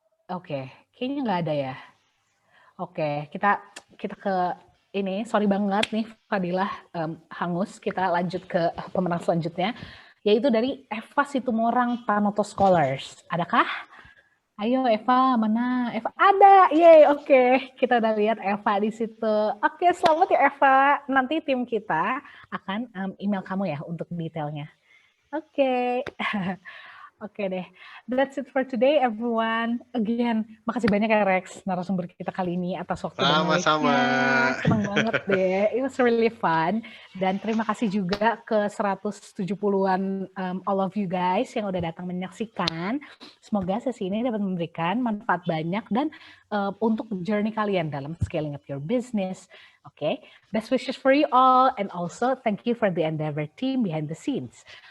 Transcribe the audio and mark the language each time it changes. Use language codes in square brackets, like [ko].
[id] Oke, kayaknya nggak ada ya. Oke, kita ke ini, sorry banget nih Fadilah hangus, kita lanjut ke pemenang selanjutnya, yaitu dari Eva Situmorang Tanoto Scholars. Adakah? Ayo Eva, mana? Eva ada, yeay, oke. Kita udah lihat Eva di situ. Oke, selamat ya Eva. Nanti tim kita akan email kamu ya untuk detailnya. Oke. [en] Oke deh, that's it for today everyone. [id] Again, makasih banyak ya Rex, narasumber kita kali ini atas waktu dan Sama-sama. Senang banget deh, [en] it was really fun. [id] Dan terima kasih juga ke 170-an [en] all of you guys [id] yang udah datang menyaksikan. Semoga sesi ini dapat memberikan manfaat banyak dan untuk journey kalian dalam [en] scaling up your business. Oke, best wishes for you all and also thank you for the Endeavor team behind the scenes.